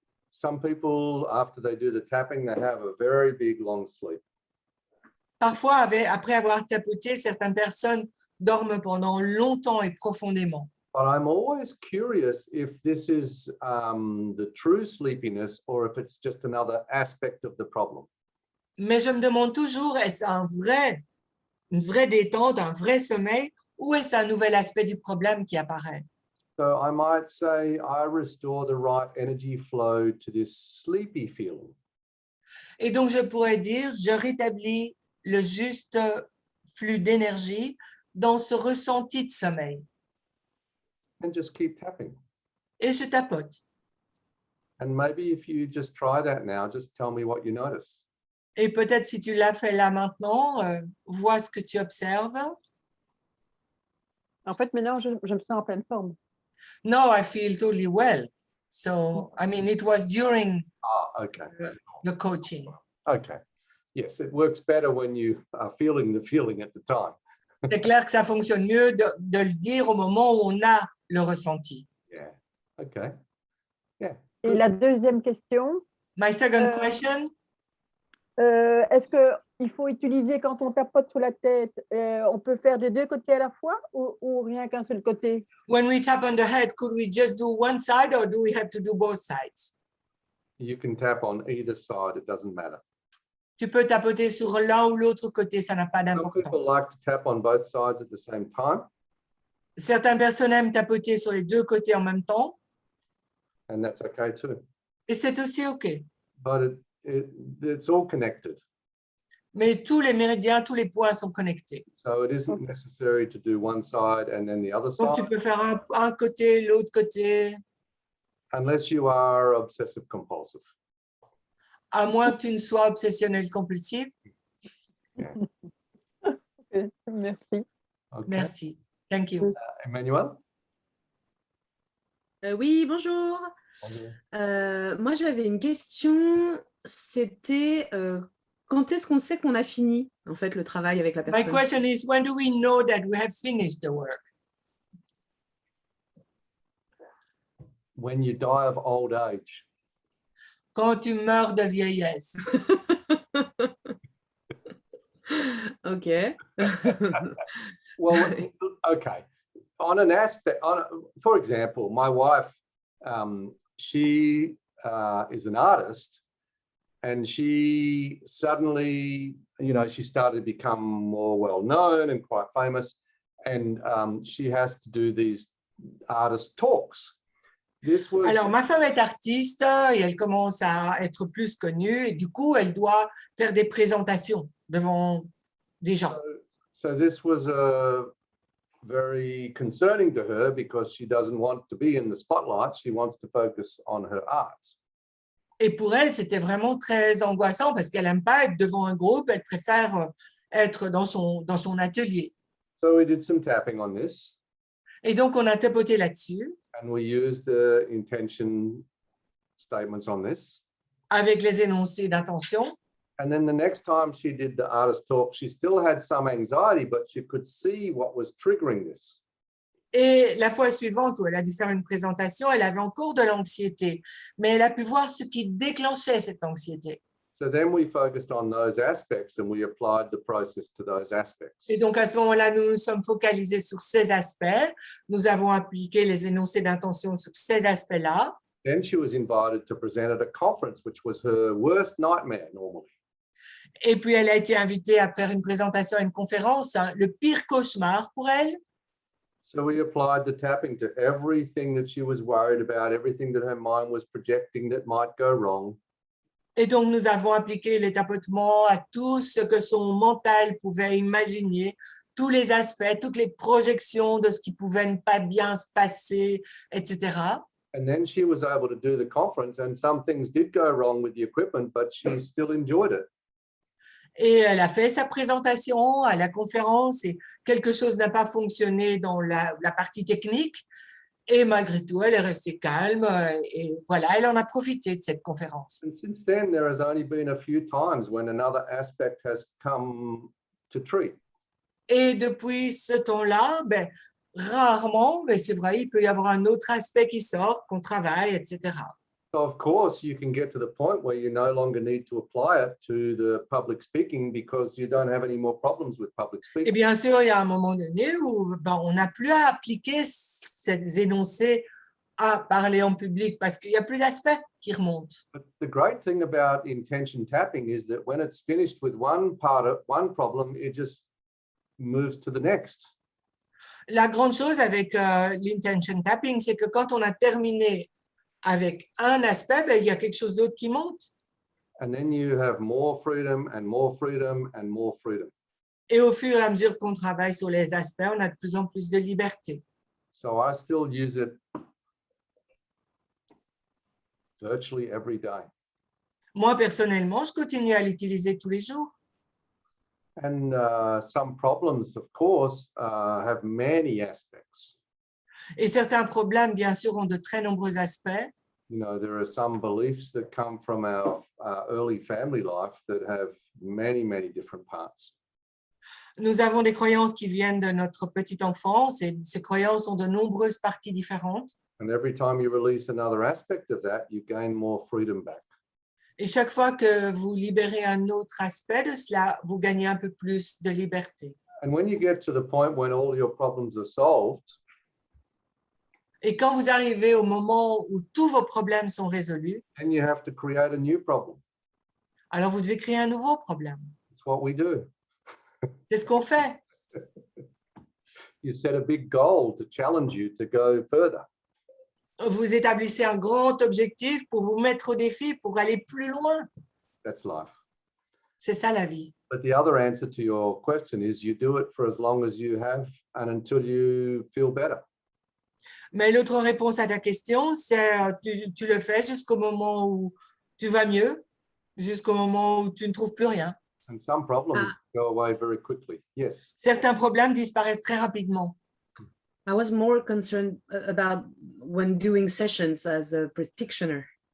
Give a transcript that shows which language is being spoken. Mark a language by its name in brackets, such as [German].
[English] some people, after they do the tapping, they have a very big, long sleep. [French] Parfois, après avoir tapoté, certaines personnes dorment pendant longtemps et profondément. [English] But I'm always curious if this is the true sleepiness or if it's just another aspect of the problem. [French] Mais je me demande toujours, est-ce une vraie détente, un vrai sommeil, ou est-ce un nouvel aspect du problème qui apparaît? [English] So I might say I restore the right energy flow to this sleepy feeling. [French] Et donc, je pourrais dire, je rétablis le juste flux d'énergie dans ce ressenti de sommeil. [English] And just keep tapping. [French] Et je tapote. [English] And maybe if you just try that now, just tell me what you notice. [French] Et peut-être si tu l'as fait là maintenant, vois ce que tu observes. En fait, maintenant, je me sens en pleine forme. [English] No, I feel totally well. So, I mean, it was during Okay. the coaching. Okay. Yes, it works better when you are feeling the feeling at the time. [French] C'est clair que ça fonctionne mieux de le dire au moment où on a le ressenti. [English] Yeah. Okay. Yeah. [French] Et [English] Good. [French] la deuxième question, [English] My second question, [French] est-ce qu'il faut utiliser quand on tapote sur la tête, on peut faire des deux côtés à la fois ou rien qu'un seul côté? [English] when we tap on the head, could we just do one side or do we have to do both sides? You can tap on either side, it doesn't matter. [French] Tu peux tapoter sur l'un ou l'autre côté, ça n'a pas [English] Some people [French] d'importance. [English] like to tap on both sides at the same time, [French] Certaines personnes aiment tapoter sur les deux côtés en même temps, [English] and that's okay too. [French] et c'est aussi OK. [English] But it's all connected. [French] Mais tous les méridiens, tous les points sont connectés. [English] So it isn't necessary to do one side and then the other [French] Donc, tu [English] side, [French] peux faire un côté, l'autre côté, [English] unless you are obsessive compulsive. [French] à moins que tu ne sois obsessionnel compulsif. Okay, merci. [English] Okay. [French] Merci. [English] Thank you. [French] Emmanuel? Oui, bonjour. Bonjour. Moi, j'avais une question. C'était quand est-ce qu'on sait qu'on a fini, en fait, le travail avec la [English] My [French] personne? [English] question is, when do we know that we have finished the work? When you die of old age. [French] Quand tu meurs de vieillesse. OK. [English] Well, okay. On an aspect, for example, my wife, she is an artist, and she suddenly, she started to become more well-known and quite famous, and she has to do these artist talks. [French] Alors, ma femme est artiste et elle commence à être plus connue et du coup, elle doit faire des présentations devant des gens. [English] So this was very concerning to her because she doesn't want to be in the spotlight. She wants to focus on her art. [French] Et pour elle, c'était vraiment très angoissant parce qu'elle n'aime pas être devant un groupe, elle préfère être dans son atelier. [English] So we did some tapping on this. [French] Et donc, on a tapoté là-dessus. [English] And we used the intention statements on this. [French] Avec les énoncés d'intention. [English] And then the next time she did the artist talk, she still had some anxiety, but she could see what was triggering this. [French] Et la fois suivante où elle a dû faire une présentation, elle avait encore de l'anxiété, mais elle a pu voir ce qui déclenchait cette anxiété. [English] So then we focused on those aspects and we applied the process to those aspects. [French] Et donc, à ce moment-là, nous nous sommes focalisés sur ces aspects. Nous avons appliqué les énoncés d'intention sur ces aspects-là. [English] Then she was invited to present at a conference, which was her worst nightmare normally. [French] Et puis, elle a été invitée à faire une présentation à une conférence, le pire cauchemar pour elle. [English] So we applied the tapping to everything that she was worried about, everything that her mind was projecting that might go wrong. [French] Et donc, nous avons appliqué les tapotements à tout ce que son mental pouvait imaginer tous les aspects, toutes les projections de ce qui pouvait ne pas bien se passer, etc. [English] And then she was able to do the conference, and some things did go wrong with the equipment, but she still enjoyed it. [French] Et elle a fait sa présentation à la conférence et quelque chose n'a pas fonctionné dans la partie technique. Et malgré tout, elle est restée calme et voilà, elle en a profité de cette conférence. [English] And since then, there has only been a few times when another aspect has come to treat. [French] Et depuis ce temps-là, rarement, mais c'est vrai, il peut y avoir un autre aspect qui sort, qu'on travaille, etc. [English] So of course, you can get to the point where you no longer need to apply it to the public speaking because you don't have any more problems with public [French] Et [English] speaking. [French] bien sûr, il y a un moment donné où on n'a plus à appliquer ces énoncés à parler en public parce qu'il n'y a plus d'aspects qui remontent. [English] But the great thing about intention tapping is that when it's finished with one problem, it just moves to the next. [French] La grande chose avec l'intention tapping, c'est que quand on a terminé avec un aspect, il y a quelque chose d'autre qui monte. [English] And then you have more freedom and more freedom and more freedom. [French] Et au fur et à mesure qu'on travaille sur les aspects, on a de plus en plus de liberté. [English] So I still use it virtually every day. [French] Moi, personnellement, je continue à l'utiliser tous les jours. [English] And some problems, of course, have many aspects. [French] Et certains problèmes, bien sûr, ont de très nombreux aspects. [English] You know, there are some beliefs that come from our early family life that have many, many different parts. [French] Nous avons des croyances qui viennent de notre petite enfance et ces croyances ont de nombreuses parties différentes. [English] And every time you release another aspect of that, you gain more freedom back. [French] Et chaque fois que vous libérez un autre aspect de cela, vous gagnez un peu plus de liberté. [English] And when you get to the point when all your problems are solved, [French] et quand vous arrivez au moment où tous vos problèmes sont résolus, [English] then you have to create a new problem. [French] alors vous devez créer un nouveau problème. [English] It's what we do. [French] C'est ce qu'on fait. [English] You set a big goal to challenge you to go further. [French] Vous établissez un grand objectif pour vous mettre au défi, pour aller plus loin. [English] That's life. [French] C'est ça la vie. [English] But the other answer to your question is you do it for as long as you have and until you feel better. [French] Mais l'autre réponse à ta question, c'est tu le fais jusqu'au moment où tu vas mieux, jusqu'au moment où tu ne trouves plus rien. [English] And some problems go away very quickly. Yes. [French] Certains problèmes disparaissent très rapidement. [English] I was more concerned about when doing sessions as a practitioner.